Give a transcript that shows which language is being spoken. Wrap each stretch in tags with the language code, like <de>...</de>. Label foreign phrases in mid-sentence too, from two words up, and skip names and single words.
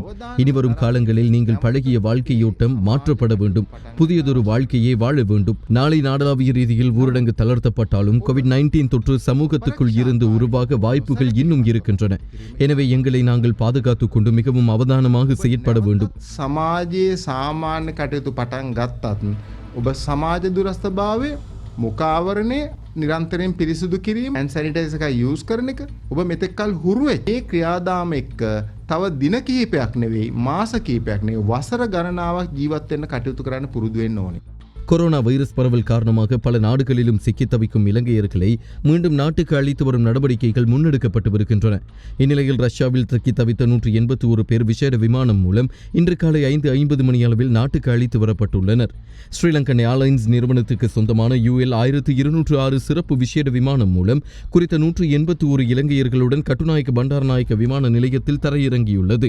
<ta>இனிவரும் காலங்களில் நீங்கள் பழகிய வாழ்க்கையோட்டம் மாற்றப்பட வேண்டும். புதியதொரு வாழ்க்கையை வாழ வேண்டும். நாளை நாடளாவிய ரீதியில் ஊரடங்கு தளர்த்தப்பட்டாலும் கோவிட்-19 தொற்று சமூகத்துக்குள் இருந்து உருவாக வாய்ப்புகள் இன்னும் இருக்கின்றன. எனவே எங்களை நாங்கள் பாதுகாத்துக் கொண்டு மிகவும் அவதானமாக செயற்பட வேண்டும்.</ta> <si>සමාජයේ සාමාන්‍ය කටයුතු පටන් ගත්තත් ඔබ සමාජ දුරස්ථභාවය මුඛාවරණය නිරන්තරයෙන් පිරිසිදු කිරීම</si> <en>hand sanitizer</en> <si>එක use කරන එක ඔබ මෙතෙක් කල හුරු වෙච්ච මේ ක්‍රියාදාම එක්ක තව දින කිහිපයක් නෙවෙයි මාස කිහිපයක් නෙවෙයි වසර ගණනාවක් ජීවත් වෙන්න කටයුතු කරන්න පුරුදු වෙන්න ඕනේ.</si> <ta>கொரோனா வைரஸ் பரவல் காரணமாக பல நாடுகளிலும் சிக்கித் தவிக்கும் இலங்கையர்களை மீண்டும் நாட்டுக்கு அழைத்து வரும் நடவடிக்கைகள் முன்னெடுக்கப்பட்டு வருகின்றன. இந்நிலையில் ரஷ்யாவில் சிக்கித் தவித்த 181 பேர் விசேட விமானம் மூலம் இன்று காலை 5:50 மணியளவில் நாட்டுக்கு அழைத்து வரப்பட்டுள்ளனர். ஸ்ரீலங்கன் ஏர்லைன்ஸ் நிறுவனத்துக்கு சொந்தமான UL 1206 சிறப்பு விசேட விமானம் மூலம் குறித்த 181 இலங்கையர்களுடன் கட்டுநாயக்க பண்டாரநாயக்க விமான நிலையத்தில் தரையிறங்கியுள்ளது.</ta>